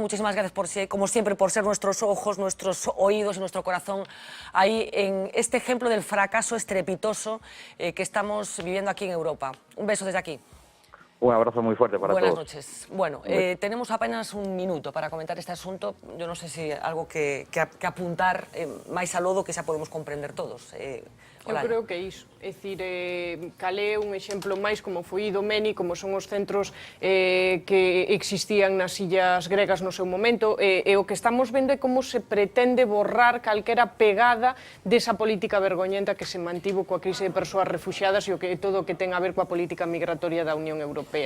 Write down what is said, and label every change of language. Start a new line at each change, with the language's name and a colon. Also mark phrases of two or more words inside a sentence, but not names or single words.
Spanish: Muchísimas gracias, como siempre, por ser nuestros ojos, nuestros oídos y nuestro corazón ahí en este ejemplo del fracaso estrepitoso que estamos viviendo aquí en Europa. Un beso desde aquí. Un abrazo muy fuerte para todos. Buenas noches. Bueno, tenemos apenas un minuto para comentar este asunto.
Galician: Yo non sei se algo que apuntar máis a lodo que xa podemos comprender todos. Eu creo que é iso. É dicir, Calais é un exemplo máis como foi Idomeni, como son os centros que existían nas illas gregas no seu momento, e o que estamos vendo é como se pretende borrar calquera pegada desa política vergoñenta que se mantivo coa crise de persoas refuxiadas e todo o que ten a ver coa política migratoria da Unión Europea.